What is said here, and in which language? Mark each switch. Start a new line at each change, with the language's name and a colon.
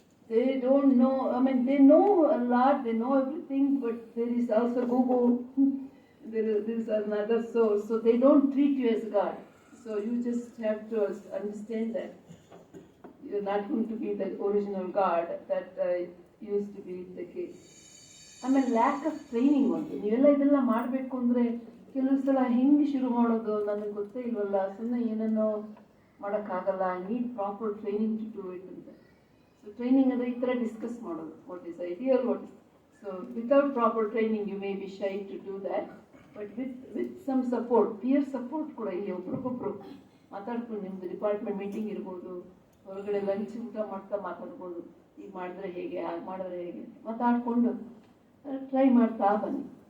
English: They don't know, they know a lot, they know everything, but there is also Google, there is another source, so they don't treat you as God. So you just have to understand that you're not going to be the original God that used to be the case. ಆಮೇಲೆ lack of training ಒಂದು.
Kannada: ನೀವೆಲ್ಲ ಇದೆಲ್ಲ ಮಾಡಬೇಕು ಅಂದರೆ ಕೆಲವು ಸಲ ಹೆಂಗೆ ಶುರು ಮಾಡೋದು ನನಗೆ ಗೊತ್ತೇ ಇಲ್ವಲ್ಲ, ಸುಮ್ಮನೆ ಏನನ್ನೋ ಮಾಡೋಕ್ಕಾಗಲ್ಲ,
English: I need proper training to do it
Kannada: ಅಂತ. ಸೊ ಟ್ರೈನಿಂಗ್ ಅಂದರೆ ಈ ಥರ ಡಿಸ್ಕಸ್ ಮಾಡೋದು,
English: What is ideal, what is. So without proper training you may be shy to do that, but with some support, peer support
Kannada: ಕೂಡ ಇಲ್ಲಿ ಒಬ್ರಿಗೊಬ್ರು ಮಾತಾಡ್ಕೊಂಡು, ನಿಮ್ಮದು ಡಿಪಾರ್ಟ್ಮೆಂಟ್ ಮೀಟಿಂಗ್ ಇರ್ಬೋದು, ಹೊರಗಡೆ ಲಂಚ್ ಊಟ ಮಾಡ್ತಾ ಮಾತಾಡ್ಬೋದು, ಈಗ ಮಾಡಿದ್ರೆ ಹೇಗೆ, ಹಾಗೆ ಮಾಡಿದ್ರೆ ಹೇಗೆ ಮಾತಾಡಿಕೊಂಡು ಟ್ರೈ ಮಾಡ್ತಾ ಬನ್ನಿ.